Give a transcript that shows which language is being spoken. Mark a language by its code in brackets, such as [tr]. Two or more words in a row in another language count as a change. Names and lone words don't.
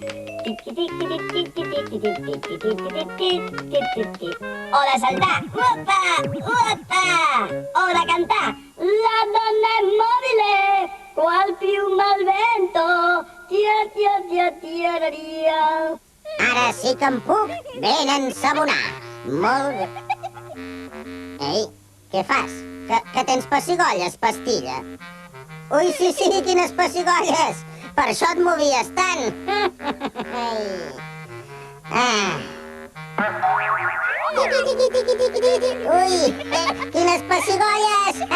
[ca] O de saltar. Upa, upa. O de cantar. [it] La donna è mobile, qual piuma al vento. Tia, tia, tia, tia, tia. [ca] Ara sí que em puc ben ensabonar. Molt bé. Ei, què fas? Que tens pessigolles, pastilla? Ui, sí, quines pessigolles! Per això et movies tant! Ui, quines pessigolles!